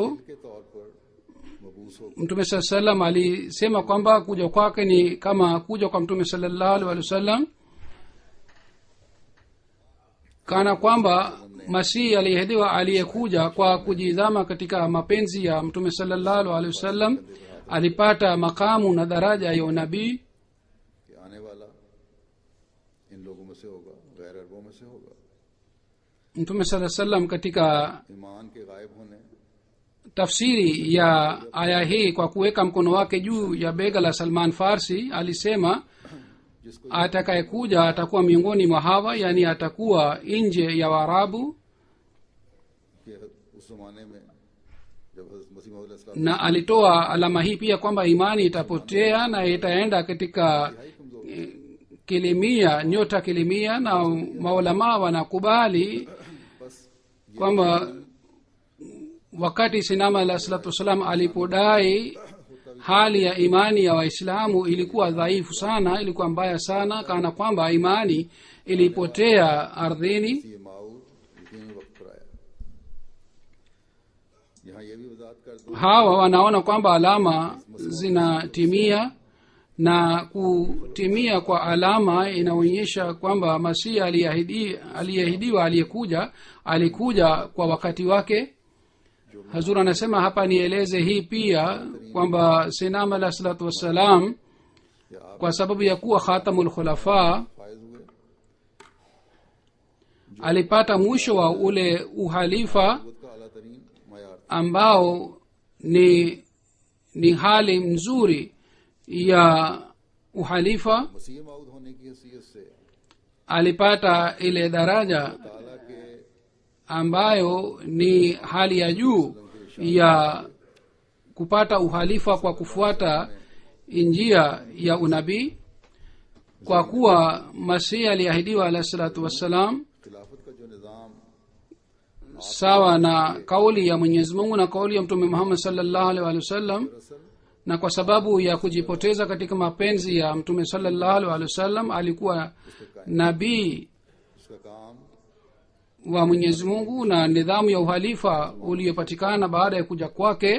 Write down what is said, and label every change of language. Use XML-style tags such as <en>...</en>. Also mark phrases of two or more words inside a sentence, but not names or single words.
<ur>کے طور پر مبعوث ہو</ur> <sw>mtume saa salam alisema kwamba kuja kwake ni kama kuja kwa mtume</sw> <ar>صلى الله عليه وسلم.</ar> <sw>kana kwamba masihi aliyeahidiwa aliyekuja kwa kujizama katika mapenzi ya mtume</sw> <ar>صلى الله عليه وسلم</ar> <sw>alipata makamu na daraja ya unabii</sw> <ur>کہ آنے والا ان لوگوں میں سے ہوگا، غیر عربوں میں سے ہوگا.</ur> <sw>mtume</sw> <ar>صلى الله عليه وسلم</ar> <sw>katika</sw> <ur>ایمان کے غائب ہونے</ur> <sw>tafsiri ya aya hii kwa kuweka mkono wake juu ya bega la Salman Farsi alisema atakayekuja atakuwa miongoni mwa hawa, yani atakuwa nje ya Waarabu,</sw> <ur>کہ اس زمانے میں جب حضرت مسیح موعود علیہ السلام</ur> <sw>na alitoa alama hii pia kwamba imani itapotea na itaenda katika kilimia, nyota kilimia, na maulamaa wanakubali kwamba wakati sinama</sw> <ar>عليه الصلاة والسلام</ar> <sw>alipodai hali ya imani ya waislamu ilikuwa dhaifu sana, ilikuwa mbaya sana, kana kwamba imani ilipotea ardhini.</sw> <ur>یہ موعود یقینی وقت پر آیا. یہاں یہ بھی وضاحت کر دوں</ur> <sw>Hawa wanaona kwamba alama zinatimia, na kutimia kwa alama inaonyesha kwamba masihi aliyeahidiwa aliyekuja alikuja kwa wakati wake. Hazur anasema hapa nieleze hii pia kwamba sinama</sw> <ar>عليه الصلاة والسلام</ar> <sw>kwa sababu ya kuwa</sw> <ar>خاتم الخلفاء</ar> <ur>فائز ہوئے,</ur> <sw>alipata mwisho wa ule uhalifa</sw> <ur>خود کا اعلیٰ ترین معیار تھا.</ur> <sw>ambao ni hali mzuri ya uhalifa.</sw> <ur>مسیح موعود ہونے کی حیثیت سے</ur> <sw>Alipata ile daraja</sw> <ur>تعالیٰ کے</ur> <sw>ambayo ni hali ya juu ya kupata uhalifa kwa kufuata njia ya unabii, kwa kuwa masihi aliahidiwa</sw> <ar>عليه الصلاة والسلام</ar> <ur>خلافت کا جو نظام</ur> <sw>sawa na kauli ya Mwenyezi Mungu na kauli ya Mtume Muhammad</sw> <ar>صلى الله عليه وسلم,</ar> <sw>na kwa sababu ya kujipoteza katika mapenzi ya Mtume</sw> <ar>صلى الله عليه وسلم</ar> <sw>alikuwa nabii</sw> <ur>اس کا کام</ur> <sw>wa Mwenyezi Mungu, na nidhamu ya uhalifa uliopatikana baada ya kuja kwake,</sw>